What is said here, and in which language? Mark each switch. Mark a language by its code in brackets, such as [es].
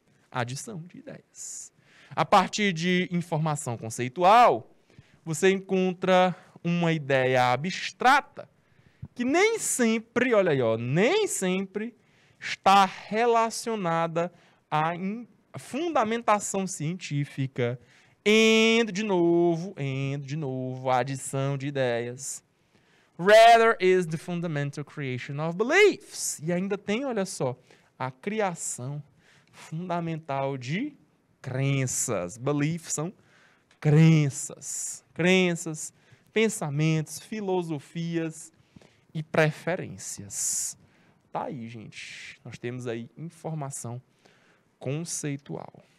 [pt] Adição de ideias. A partir de informação conceitual, você encontra uma ideia abstrata que nem sempre, olha aí, ó, nem sempre está relacionada à fundamentação científica, de novo, a adição de ideias. [en] Rather is the fundamental creation of beliefs. [pt] E ainda tem, olha só, a criação fundamental de crenças. Beliefs são crenças. Crenças, pensamentos, filosofias e preferências. Tá aí, gente. Nós temos aí informação conceitual.